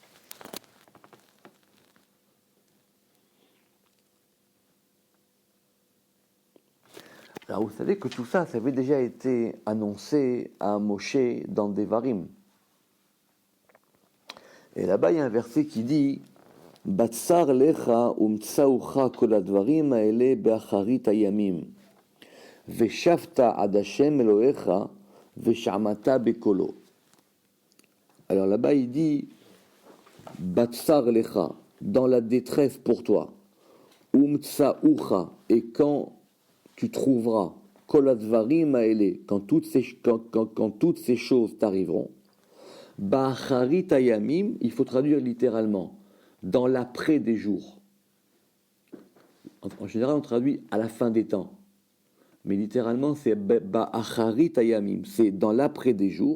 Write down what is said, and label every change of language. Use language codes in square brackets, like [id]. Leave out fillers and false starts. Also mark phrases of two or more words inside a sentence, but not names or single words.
[fr] Alors vous savez que tout ça, ça avait déjà été annoncé à Moshe dans Devarim. Et là-bas, il y a un verset qui dit [he] בצר לך ומצאוך כל הדברים האלה באחרית הימים ושבת עד השם אלהיך ושמעת בקלו. [fr] Alors là-bas, il dit [he] בצר לך, [fr] dans la détresse pour toi, umtsaucha, et quand tu trouveras [he] כל הדברים האלה, [fr] quand toutes ces choses t'arriveront. [he] באחרית הימים, [fr] il faut traduire littéralement, dans l'après des jours. En général, on traduit à la fin des temps. Mais littéralement, c'est [he] באחרית הימים, [fr] c'est dans l'après des jours.